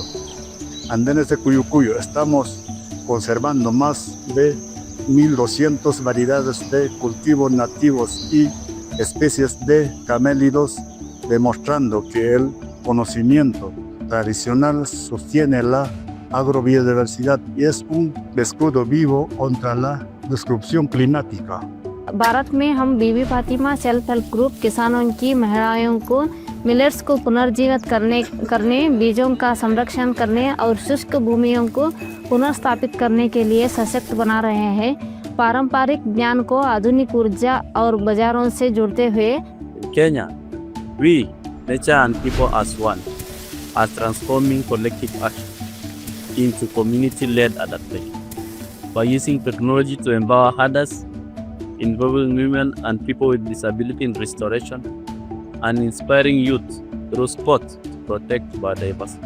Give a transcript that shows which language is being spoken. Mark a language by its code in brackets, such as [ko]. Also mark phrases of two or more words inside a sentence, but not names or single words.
[es] Andenes de Cuyucuyo, estamos conservando más de 1.200 variedades de cultivos nativos y especies de camélidos, demostrando que el conocimiento tradicional sostiene la agrobiodiversidad y es un escudo vivo contra la destrucción climática. [hi] भारत में हम बीबी फातिमा [en] self help group [hi] किसानों की महिलाओं को मिलेट्स को पुनर्जीवित करने, बीजों का संरक्षण करने और शुष्क भूमियों को पुनर्स्थापित करने के लिए सशक्त बना रहे हैं. पारंपरिक ज्ञान को आधुनिक ऊर्जा और बाजारों से जोड़ते हुए [en] Kenya, we, nature and people as one, are transforming collective action into community-led adaptation by using technology to empower others, involving women and people with disability in restoration, and inspiring youth through sports to protect biodiversity.